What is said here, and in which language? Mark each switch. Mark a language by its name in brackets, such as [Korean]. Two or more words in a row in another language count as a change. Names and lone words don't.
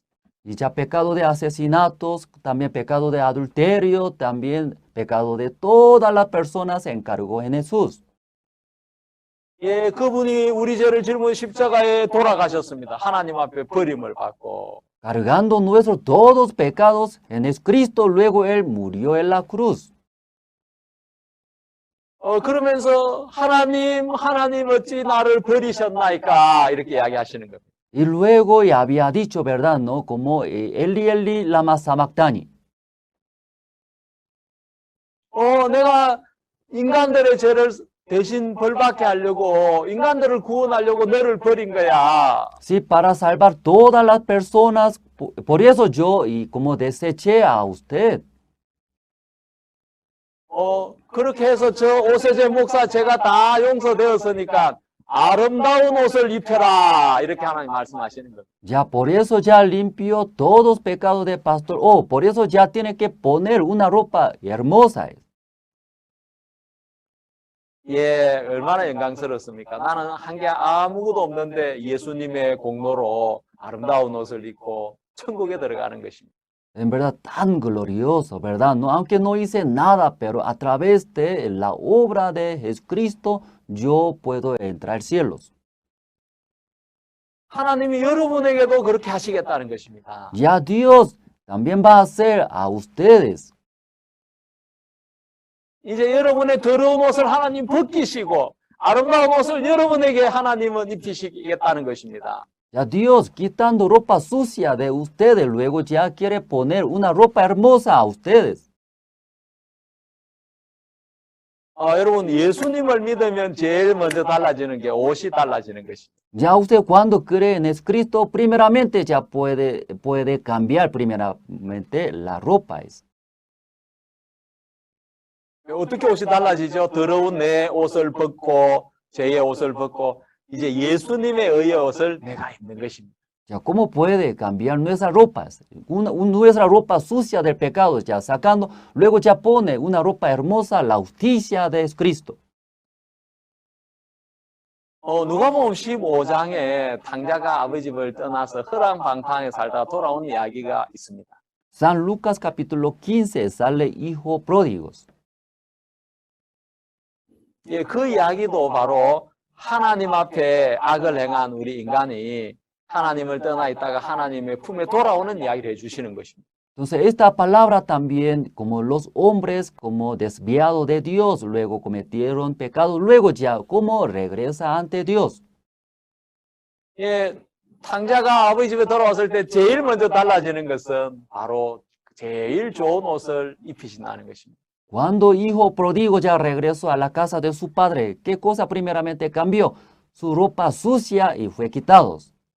[Spanish] Y ya pecado de asesinatos, también pecado de adulterio, también pecado de todas las personas se encargó en Jesús. [Korean] 그분이 우리 죄를 짊어 십자가에 돌아가셨습니다. 하나님 앞에 버림을 받고. [Spanish] Cargando nuestros todos pecados en Jesucristo, luego Él murió en la cruz. [Korean] 그러면서 하나님 어찌 나를 버리셨나이까 이렇게 이야기하시는 겁니다. [Spanish] Y luego ya había dicho, ¿verdad? ¿No? Como [Aramaic] Eli, Eli, lama sabactani. [Korean] 내가 인간들의 죄를 대신 벌받게 하려고 인간들을 구원하려고 너를 버린 거야. [Spanish] Sí, para salvar todas las personas, por eso yo y como deseché a usted. [Korean] 그렇게 해서 저 오세재 목사 제가 다 용서되었으니까 아름다운 옷을 입혀라 이렇게 하나님 말씀하시는 거예요. [Spanish] Ya por eso ya limpió todos los pecados de pastor. Por eso ya tiene que poner una ropa hermosa. [Korean] 얼마나 영광스럽습니까? 나는 한 게 아무것도 없는데 예수님의 공로로 아름다운 옷을 입고 천국에 들어가는 것입니다. [Spanish] En verdad tan glorioso, ¿verdad? No, aunque no hice nada, pero a través de la obra de Jesucristo yo puedo entrar al cielo. [Korean] 하나님이 여러분에게도 그렇게 하시겠다는 것입니다. [Spanish] Ya Dios también va a hacer a ustedes. [Korean] 이제 여러분의 더러운 옷을 하나님 벗기시고 아름다운 옷을 여러분에게 하나님은 입히시겠다는 것입니다. [Spanish] Ya Dios quitando ropa sucia de ustedes, luego ya quiere poner una ropa hermosa a ustedes. [Korean] 여러분 예수님을 믿으면 제일 먼저 달라지는 게 옷이 달라지는 것입니다. [Spanish] Ya usted cuando cree en Jesucristo, primeramente ya puede cambiar primeramente la ropa. [Korean] 어떻게 옷이 달라지죠? 더러운 내 옷을 벗고 죄의 옷을 벗고 이제 예수님의 의의 옷을 내가 입는 것입니다. [Spanish] Ya, ¿cómo puede cambiar nuestras ropas? Nuestra ropa sucia del pecado, ya sacando, luego ya pone una ropa hermosa, la justicia de Jesucristo. [Korean] 누가복음 15장에 탕자가 아버지 집을 떠나서 허랑방탕에 살다 돌아온 이야기가 있습니다. [Spanish] San Lucas capítulo 15 sale hijo pródigos. [Korean] 그 이야기도 바로 하나님 앞에 악을 행한 우리 인간이 하나님을 떠나 있다가 하나님의 품에 돌아오는 이야기를 해주시는 것입니다. [Spanish] Entonces esta palabra también, como los hombres, como desviados de Dios, luego cometieron pecado, luego ya como regresa ante Dios. [Korean] 탕자가 아버지 집에 돌아왔을 때 제일 먼저 달라지는 것은 바로 제일 좋은 옷을 입히신다는 것입니다. [Spanish] Cuando hijo pródigo ya regresó a la casa de su padre, ¿qué cosa primeramente cambió? Su ropa sucia y fue quitados.